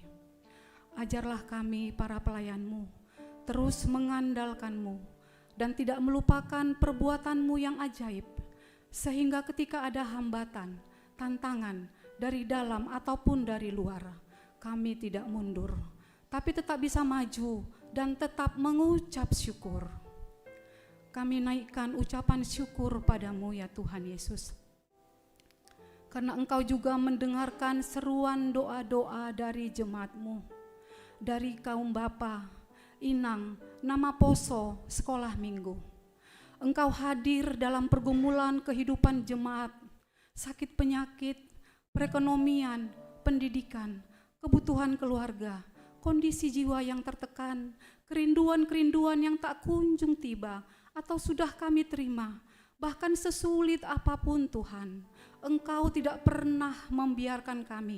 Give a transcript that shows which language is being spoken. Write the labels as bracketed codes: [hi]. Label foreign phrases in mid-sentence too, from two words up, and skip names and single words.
[id] Ajarlah kami para pelayan-Mu terus mengandalkan-Mu dan tidak melupakan perbuatan-Mu yang ajaib, sehingga ketika ada hambatan, tantangan dari dalam ataupun dari luar, kami tidak mundur, tapi tetap bisa maju dan tetap mengucap syukur. Kami naikkan ucapan syukur padamu ya Tuhan Yesus, karena Engkau juga mendengarkan seruan doa-doa dari jemaat-Mu, dari kaum bapa, inang, nama poso, sekolah minggu. Engkau hadir dalam pergumulan kehidupan jemaat, sakit penyakit, perekonomian, pendidikan, kebutuhan keluarga, kondisi jiwa yang tertekan, kerinduan-kerinduan yang tak kunjung tiba atau sudah kami terima Bahkan sesulit apapun Tuhan, Engkau tidak pernah membiarkan kami.